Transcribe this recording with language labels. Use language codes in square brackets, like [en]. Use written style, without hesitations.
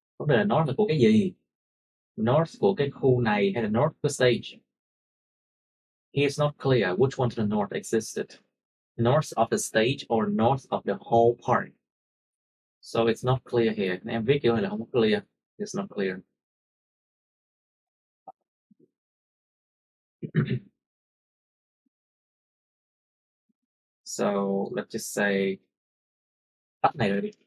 [vi] Vấn đề là north là của cái gì? North của cái khu này hay là north của stage? [en] Here it's not clear which one to the north existed. North of the stage or north of the whole park. So it's not clear here. [vi] Em viết kiểu này là không clear. [en] It's not clear. So let's just say [vi] tắt này rồi đi.